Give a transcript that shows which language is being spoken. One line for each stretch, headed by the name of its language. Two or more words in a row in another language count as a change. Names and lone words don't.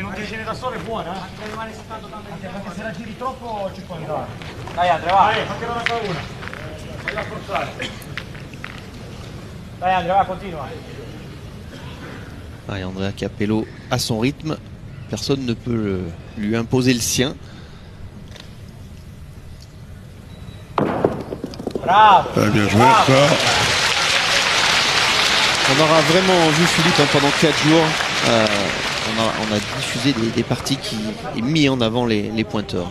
Italian: non ti genera sole è buona, anche perché se la giri troppo ci può andare. Dai Andrea, va! Dai, fatti una una. Vai a forzare. Dai Andrea, va, continua.
French: Andrea Capello à son rythme. Personne ne peut lui imposer le sien. Bravo! Bien joué encore. On aura vraiment vu Philippe hein, pendant 4 jours. On a diffusé des parties qui ont mis en avant les pointeurs.